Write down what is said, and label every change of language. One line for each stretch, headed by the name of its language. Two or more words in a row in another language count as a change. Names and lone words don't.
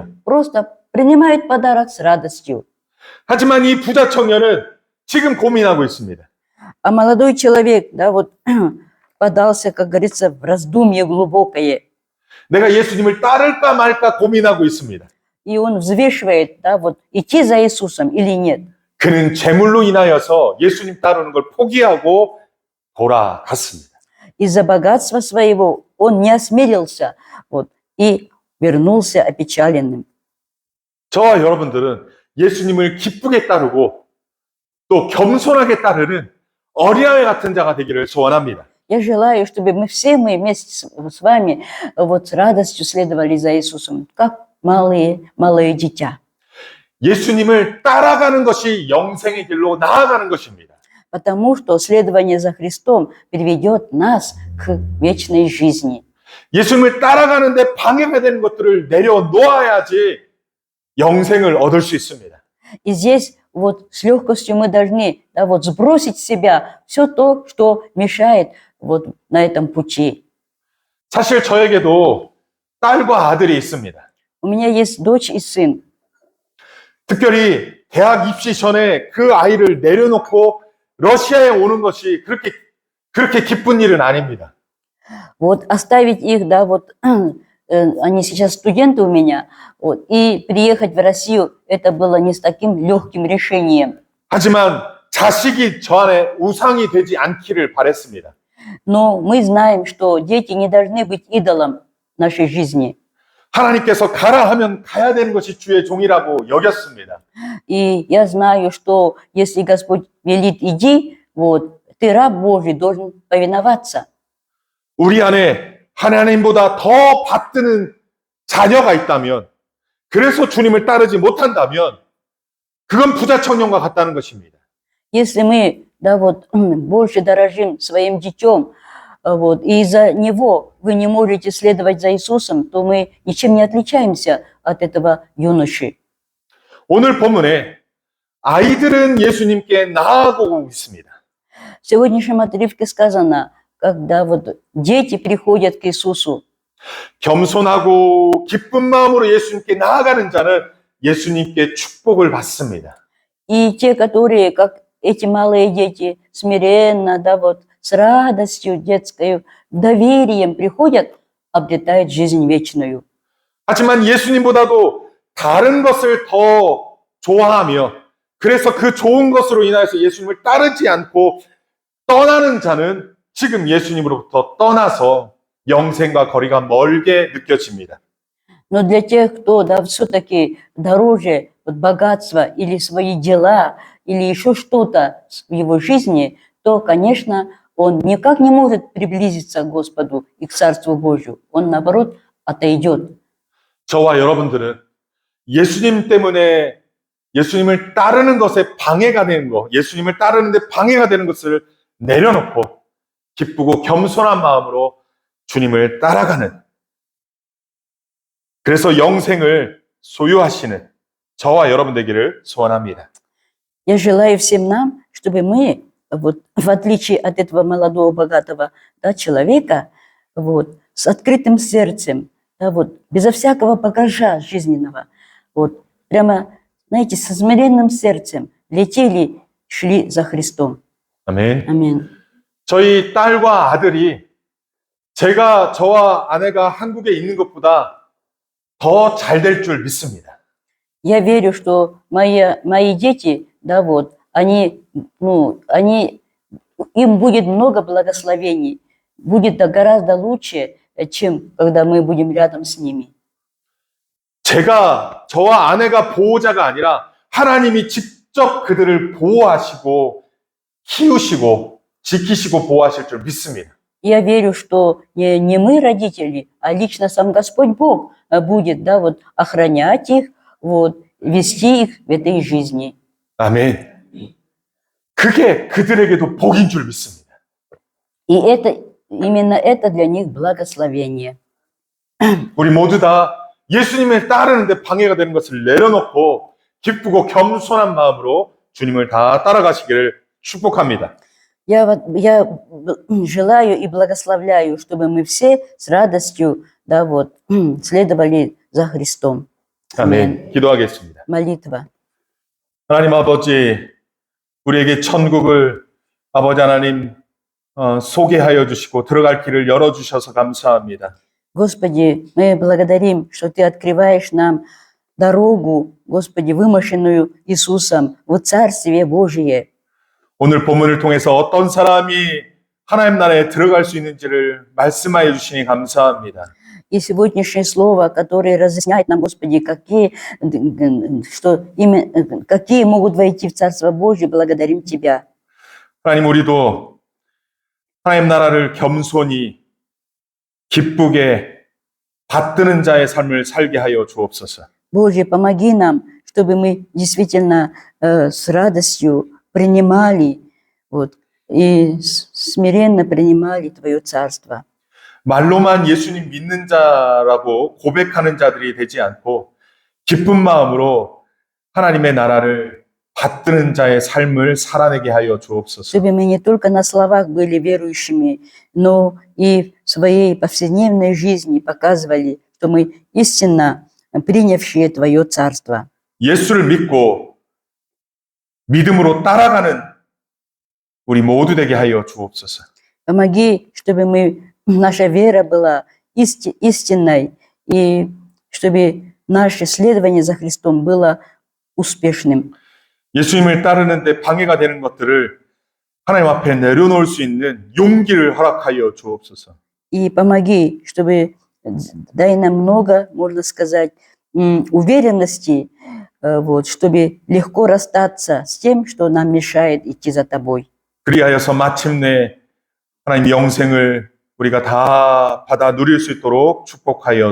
Russian: Просто принимают подарок с радостью.
Korean: 하지만 이 부자 청년은 지금 고민하고 있습니다.
Russian: А молодой человек, да, вот подался, как говорится, в раздумье глубокое.
Korean: 내가 예수님을 따를까 말까 고민하고 있습니다.
Russian: И он взвешивает, да, вот идти за Иисусом или нет.
Korean: 그는 재물로 인하여서 예수님 따르는 걸 포기하고 돌아갔습니다.
Russian: Из-за богатства своего он не осмелился, вот, и вернулся опечаленным.
Korean: 저와 여러분들은 예수님을 기쁘게 따르고 또 겸손하게 따르는 어린아이 같은 자가 되기를 소원합니다.
Russian: Я желаю, чтобы мы вместе с вами вот с радостью следовали за Иисусом, как малые дитя.
Korean: 예수님을 따라가는 것이 영생의 길로 나아가는 것입니다.
Russian: Потому что следование за Христом приведет нас к вечной жизни.
Korean: 예수님을 따라가는데 방해가 되는 것들을 내려놓아야지 영생을 얻을 수 있습니다.
Russian: И здесь вот с легкостью мы должны, да, вот сбросить с себя все то, что мешает вот на этом пути.
Korean: 사실 저에게도 딸과 아들이 있습니다.
Russian: У меня есть дочь и сын.
Korean: 특별히 대학 입시 전에 그 아이를 내려놓고 러시아에 오는 것이 그렇게 기쁜 일은 아닙니다.
Russian: Вот оставить их, да, вот они сейчас студенты у меня, вот, и приехать в Россию, это было не с таким легким решением.
Korean: 하지만 자식이 저 안에 우상이 되지 않기를 바랬습니다.
Russian: Но мы знаем, что дети не должны быть идолом нашей жизни.
Korean: 하나님께서 가라 하면 가야 되는 것이 주의 종이라고 여겼습니다.
Russian: И я знаю, что если Господь велит иди, вот, ты раб Божий, должен повиноваться.
Korean: 우리 안에 하나님보다 더 받드는 자녀가 있다면, 그래서 주님을 따르지 못한다면, 그건 부자 청년과 같다는 것입니다.
Russian: Если мы, да, вот, больше дорожим своим детем, вот, и из-за него вы не можете следовать за Иисусом, то мы ничем не отличаемся от этого юноши.
Korean: 오늘 본문에 아이들은 예수님께 나아가고 있습니다.
Russian: В сегодняшнем отрывке сказано, когда вот дети приходят к Иисусу.
Korean: 겸손하고 기쁜 마음으로 예수님께 나아가는 자는 예수님께 축복을 받습니다.
Russian: И те, которые, как эти малые дети, смиренно, да, вот, с радостью детской, доверием приходят, обретают жизнь вечную.
Korean: 하지만 예수님보다도 다른 것을 더 좋아하며 그래서 그 좋은 것으로 인하여서 예수님을 따르지 않고 떠나는 자는 지금 예수님으로부터 떠나서 영생과 거리가 멀게 느껴집니다.
Russian: Но для тех, кто, да, все-таки дороже вот, богатства или свои дела, или еще что-то в его жизни, то, конечно, он никак не может приблизиться к Господу и к Царству Божию. Он, наоборот, отойдет.
Korean: 저와 여러분들은 예수님 때문에 예수님을 따르는 것에 방해가 되는 것, 예수님을 따르는데 방해가 되는 것을 내려놓고 기쁘고 겸손한 마음으로 주님을 따라가는, 그래서 영생을 소유하시는 저와 여러분 되기를 소원합니다.
Russian: Я желаю всем нам, чтобы мы, вот, в отличие от этого молодого, богатого, да, человека, вот, с открытым сердцем, да, вот, безо всякого багажа жизненного, вот, прямо, знаете, со смиренным сердцем летели, шли за Христом.
Korean: 아멘.
Russian: Аминь.
Korean: 저희 딸과 아들이 저와 아내가 한국에 있는 것보다 더 잘 될 줄 믿습니다.
Russian: Я верю, что мои дети, да, вот, им будет много благословений, будет, да, гораздо лучше чем когда мы будем рядом с ними.
Korean: 저와 아내가 보호자가 아니라 하나님이 직접 그들을 보호하시고 키우시고 지키시고 보호하실 줄 믿습니다.
Russian: Я верю, что не мы, родители, а лично сам Господь Бог будет, да, вот, охранять их, вот, вести их в этой жизни.
Korean: 아멘. 그게 그들에게도 복인 줄 믿습니다.
Russian: И именно это для них благословение.
Korean: 우리 모두 다 예수님을 따르는데 방해가 되는 것을 내려놓고 기쁘고 겸손한 마음으로 주님을 다 따라가시기를 축복합니다.
Russian: Я желаю и благословляю, чтобы мы все с радостью, да, вот, следовали за Христом.
Korean: 아멘. 기도하겠습니다.
Russian: Молитва.
Korean: 하나님 아버지, 우리에게 천국을 아버지 하나님 소개하여 주시고 들어갈 길을 열어주셔서 감사합니다.
Russian: Господи, мы благодарим, что Ты открываешь нам дорогу, Господи, вымощенную Иисусом в Царствие Божие.
Korean: 오늘 본문을 통해서 어떤 사람이 하나님 나라에 들어갈 수 있는지를 말씀하여 주시니 감사합니다.
Russian: И сегодняшнее слово, которое разъясняет нам, Господи, какие могут войти в Царство Божие, благодарим Тебя.
Korean: 하나님, 우리도 하나님 나라를 겸손히 기쁘게 받드는 자의 삶을 살게 하여 주옵소서.
Russian: Боже, помоги нам, чтобы мы действительно с радостью принимали, вот, и смиренно принимали Твое Царство.
Korean: 말로만 예수님 믿는 자라고 고백하는 자들이 되지 않고 기쁜 마음으로 하나님의 나라를 받드는 자의 삶을 살아내게 하여 주옵소서.
Russian: Чтобы мы не только на словах были верующими, но и в своей повседневной жизни показывали, что мы истинно принявшие Твое Царство.
Korean: 예수를 믿고 믿음으로 따라가는 우리 모두 되게 하여 주옵소서.
Russian: Помоги, чтобы наша вера была истинной, и чтобы наше следование за Христом было успешным.
Korean: 예수님을 따르는데 방해가 되는 것들을 하나님 앞에 내려놓을 수 있는 용기를 허락하여 주옵소서.
Russian: И помоги, чтобы дай нам много, можно сказать, уверенности, вот, чтобы легко расстаться с тем, что нам мешает идти за Тобой.
Korean: 그리하여서 마침내 하나님 영생을 우리가 다 받아 누릴 수 있도록 축복하여